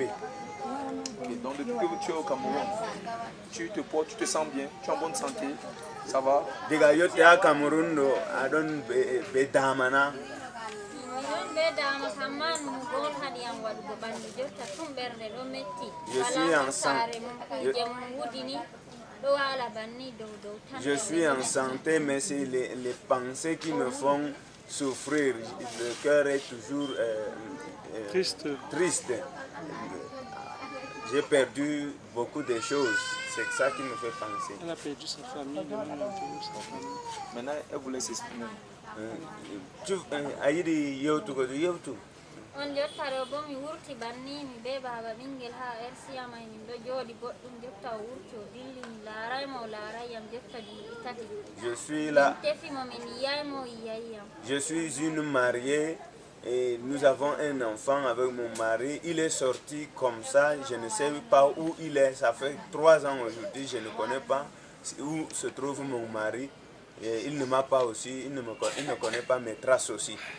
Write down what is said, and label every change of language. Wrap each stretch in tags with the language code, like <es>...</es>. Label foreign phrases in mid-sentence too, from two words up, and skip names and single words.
<fr>Okay, donc depuis que tu es au Cameroun, tu te sens bien, tu es en bonne santé, ça va?</fr> <ff>Diga yo te a Cameroun do adon be damana.</ff> <fr>Je suis en santé, mais c'est les pensées qui me font souffrir. Le cœur est toujours triste. J'ai perdu beaucoup de choses. C'est ça qui me fait penser. Elle a perdu sa famille. Maintenant, elle voulait s'exprimer.</fr> <ff>Aïdi Yotu. On jottaro bo mi wurti banni mi be baba ɓingel ha RCA may min ɗo jooɗi goɗɗum jotta o wurti o dilli mi laaraymo o laarayyam jotta duuɓi tati.</ff> <fr>Je suis là.</fr> <ff>Tefimo min yiyaymo o yiyayyam.</ff> <fr>Je suis une mariée et nous avons un enfant avec mon mari. Il est sorti comme ça, je ne sais pas où il est. Ça fait 3 ans aujourd'hui, je ne connais pas où se trouve mon mari. Et il ne m'a pas aussi, il ne connaît pas mes traces aussi.</fr>